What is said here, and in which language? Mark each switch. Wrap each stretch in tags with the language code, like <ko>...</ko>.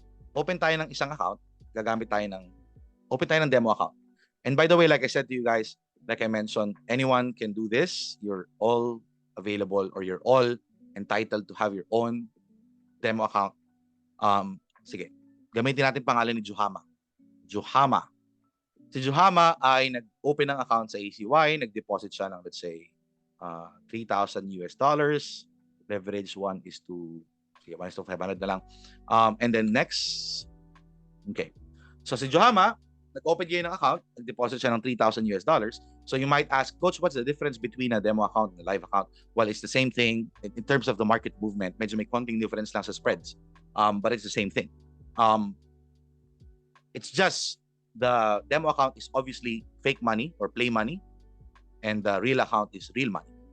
<tl>Open tayo ng isang account, open tayo ng demo account.</tl> <en>And by the way, like I said to you guys, like I mentioned, anyone can do this. You're all available or you're all entitled to have your own demo account.</en> <tl>Sige, gamitin natin pangalan ni Juhama. Si Juhama ay nag-open ng account sa ACY, nag-deposit siya ng,</tl> <en>let's say,</en> <tl>$3,000 US.</tl> <en>Leverage 1 is to 500</en> <tl>na lang.</tl> <en>And then next, okay.</en> <tl>So si Johama, nag-open kayo ng account, nag-deposit siya ng $3,000 US.</tl> <en>So you might ask, Coach, what's the difference between a demo account and a live account? Well, it's the same thing in terms of the market movement.</en> <tl>Medyo may konting difference lang sa spreads.</tl> <en>But it's the same thing. It's just the demo account is obviously fake money or play money, and the real account is real money.</en>